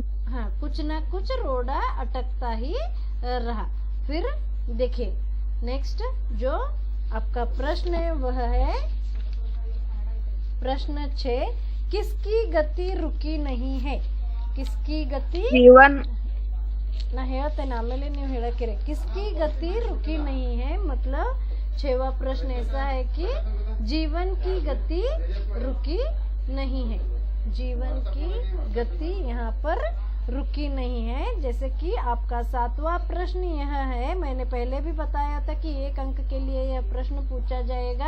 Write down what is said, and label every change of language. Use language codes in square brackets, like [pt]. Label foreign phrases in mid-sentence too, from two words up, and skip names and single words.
[hi] हाँ कुछ ना कुछ रोड़ा अटकता ही रहा. फिर देखिए नेक्स्ट जो आपका प्रश्न है वह है प्रश्न 6 किसकी गति रुकी नहीं है. किसकी गति जीवन. [kn] ನಾ ಹೇಳ್ತೇನೆ ಆಮೇಲೆ ನೀವು ಹೇಳಕ್ಕಿರಿ. [hi] किसकी गति रुकी नहीं है मतलब 6वां प्रश्न ऐसा है कि जीवन की गति रुकी नहीं है। जीवन की गति यहाँ पर रुकी नहीं है। जैसे कि आपका 7वां प्रश्न यह है, मैंने पहले भी बताया था कि 1 अंक के लिए यह प्रश्न पूछा जाएगा।